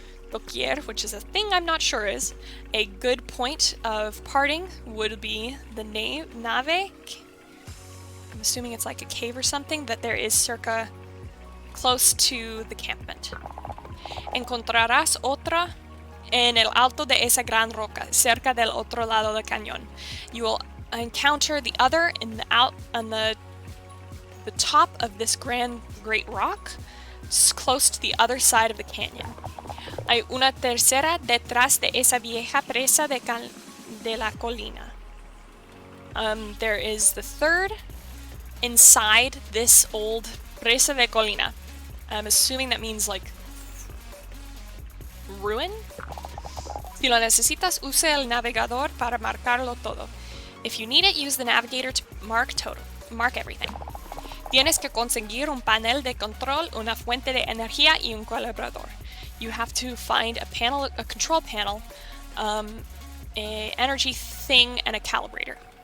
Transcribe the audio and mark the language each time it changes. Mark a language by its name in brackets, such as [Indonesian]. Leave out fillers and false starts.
[English] Doquier, which is a thing I'm not sure is. A good point of parting would be the nave. I'm assuming it's like a cave or something that there is circa close to the campment. [Spanish] Encontrarás otra en el alto de esa gran roca, cerca del otro lado del cañón. [English] You will encounter the other on the top of this great rock, close to the other side of the canyon. [Spanish] Hay una tercera detrás de esa vieja presa de la colina. [English] There is the third inside this old [Spanish] presa de colina. [English] I'm assuming that means like ruin? [Spanish] Si lo necesitas, use el navegador para marcarlo todo. [English] If you need it, use the navigator to mark everything. [Spanish] Tienes que conseguir un panel de control, una fuente de energía y un calibrador. [English] You have to find a control panel, a energy thing, and a calibrator.